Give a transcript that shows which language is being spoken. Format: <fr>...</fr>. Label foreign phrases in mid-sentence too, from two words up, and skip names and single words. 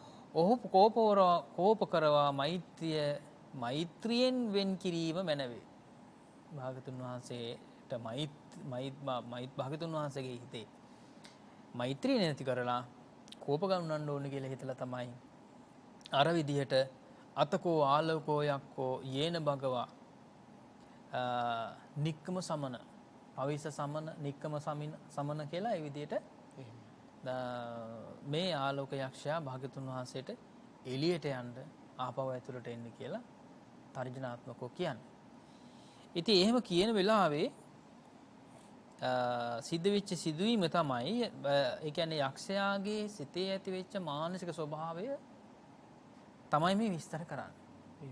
<si>ඔහු කෝප කරවා මෛත්‍රියෙන් වෙන් කිරීම මැනවේ. භාගතුන් වහන්සේට භාගතුන් වහන්සේගේ හිතේ මෛත්‍රිය නැති කරලා කෝප ගන්නන්න ඕන කියලා හිතලා තමයි අර විදිහට</si> <pi>අතකෝ ආලෝකෝ යක්කෝ යේන භගවා නික්කම සමන පවිස සමන නික්කම සමන</pi> <si>කියලා ඒ විදිහට මේ ආලෝක යක්ෂයා භාගතුන් වහන්සේට එළියට යන්න ආපහු ඇතුළට එන්න කියලා තර්ජනාත්මකව කියන්නේ. ඉතින් එහෙම කියන වෙලාවේ සිද්ධ වෙච්ච සිදුවීම තමයි ඒ කියන්නේ යක්ෂයාගේ සිතේ ඇති වෙච්ච මානසික ස්වභාවය තමයි මේ විස්තර කරන්නේ.</si>